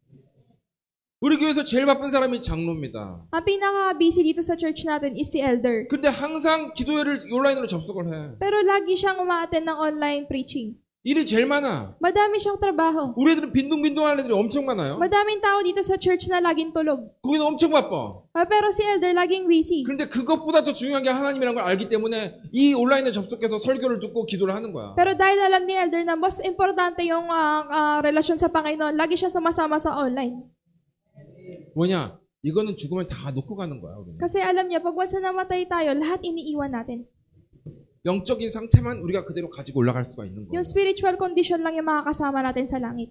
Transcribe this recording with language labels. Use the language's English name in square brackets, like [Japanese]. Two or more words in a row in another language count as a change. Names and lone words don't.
[Korean] 우리 교회에서 제일 바쁜 사람이 장로입니다. [Filipino] Ang pinaka-busy dito sa church natin is si elder. [Korean] 근데 항상 기도회를 온라인으로 접속을 해. [Filipino] Pero lagi siyang umaattend ng [English] online preaching. [Korean] 일이 제일 많아. [Filipino] Madami siyang trabaho. [Korean] 우리 애들은 빈둥빈둥하는 애들이 엄청 많아요. [Filipino] Madaming tao dito sa church na laging tulog. [Korean] 거기는 엄청 바빠. [Filipino] Pero si elder laging busy. [Korean] 그런데 그것보다 더 중요한 게 하나님이라는 걸 알기 때문에 이 온라인에 접속해서 설교를 듣고 기도를 하는 거야. [Filipino] Pero dahil alam ni elder na mas importante yung relasyon sa Panginoon, lagi siya sumasama sa online. [Korean] 뭐냐? 이거는 죽으면 다 놓고 가는 거야. 우리는. [Filipino] Kasi alam niya, pag once na namatay tayo, lahat iniiwan natin. [Korean] 영적인 상태만 우리가 그대로 가지고 올라갈 수가 있는 거야. [Filipino] Yung [English] spiritual condition [Filipino] lang yung makakasama natin sa langit.